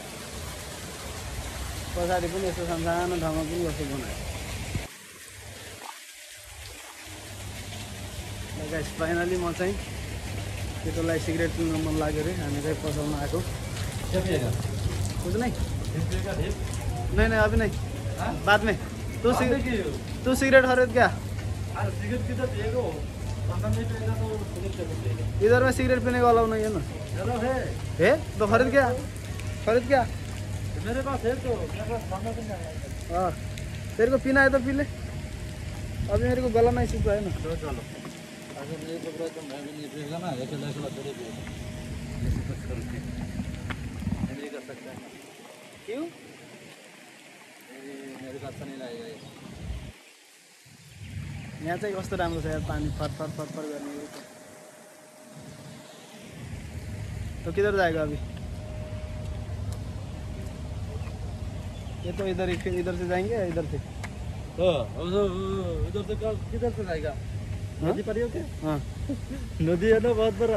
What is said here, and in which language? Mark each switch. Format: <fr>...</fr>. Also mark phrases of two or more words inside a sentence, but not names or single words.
<ne>पछाडि पनि यस्तो सानो ठाउँमा पनि कस्तो बनायो गाइस फाइनली म चाहिँ केटोलाई सिगरेट पिउन मन लाग्यो अरे हामी चाहिँ पसलमा आएको</ne> <hi>कुछ नहीं नहीं अभी नहीं बाद में तू सिगरेट खरीद क्या सिगरेट किधर देगा 15 मिनट रहेगा तो सिगरेट इधर में सिगरेट पीने का अलाउ नहीं है ना चलो है तो खरीद क्या मेरे पास है तो मेरे पास 15 दिन आएगा हाँ तेरे को पीना है तो पी ले अभी मेरे को गला नहीं सूख रहा है ना चलो अगर नहीं सूख रहा तो मैं भी नहीं पिएगा ना अकेला थोड़ी पिएगा नहीं कर सकता क्यों मेरे को अच्छा नहीं लगेगा</hi> <ne>यहाँ चाहिँ कस्तो राम्रो छ यार पानी फर गर्ने</ne> <hi>तो किधर जाएगा अभी ये तो इधर से जाएंगे या इधर से तो उधर से किधर से जाएगा नदी पर ही हो क्या हाँ नदी है ना बहुत बड़ा</hi>